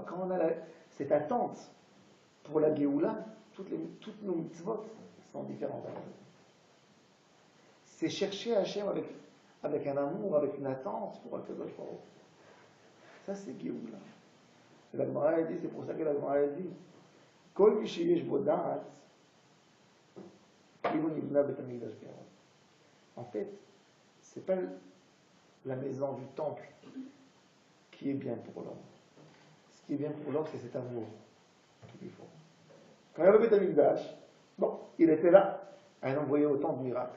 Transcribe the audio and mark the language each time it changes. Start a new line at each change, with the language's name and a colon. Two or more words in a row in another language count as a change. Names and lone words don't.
French: Quand on a cette attente pour la Géoula, toutes nos mitzvot sont différentes. C'est chercher Hachem avec un amour, avec une attente pour
Hebrew: קדוש ברוך הוא.
French: Ça, c'est Géoula. La Gemara a dit, c'est pour ça que la Gemara a dit
Hebrew: כל מי שיש בו דעת, כאילו נבנה בית המקדש בירון.
French: En fait, c'est pas la maison du temple qui est bien pour l'homme. Ce qui est bien pour l'homme, c'est cet amour qu'il lui faut. Quand il y avait le Beit HaMikdash, bon, il était là, à envoyer autant de miracles.